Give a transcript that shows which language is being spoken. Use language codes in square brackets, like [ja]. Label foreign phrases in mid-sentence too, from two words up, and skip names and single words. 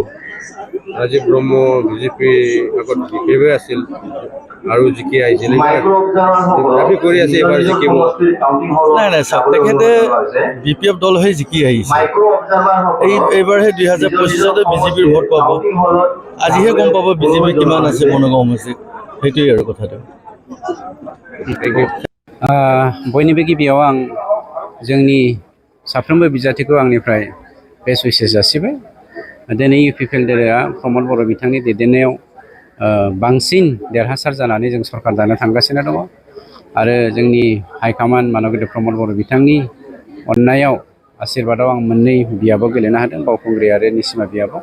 [as] ৰাজীৱ ব্ৰহ্ম বিজেপি আগত বিজেপি আছিল আৰু জিকি আহিছিল, দাবী কৰি আছে এইবাৰ জিকিব। নাই, তেখেতে BPF দল হৈ জিকি আহিছে। এইবাৰহে 2025-তে বিজেপিৰ ভোট পাব। আজিহে গম পাব বিজেপি কিমান আছে বঙাইগাঁও সমষ্টিত, সেইটোৱেই আৰু কথাটো। [brx] बयनिबो गिबियाव आं जोंनि साफ्रोमबो बिजाथिखौ आंनिफ्राय [en] best wishes [brx] जासिबाय। दिनै इउपिपिएल दलआ प्रमद बर' बिथांनि दैदेननायाव बांसिन देरहासार जानानै जों सरकार दानो थांगासिनो दङ आरो जोंनि हाइकमान्ड मानगेन्द्र प्रमद बर' बिथांनि अननायाव आशीर्बादाव आं मोननै बियाबाव गेलेनो हादों, बावखुंग्रि आरो निसिमा बियाबाव।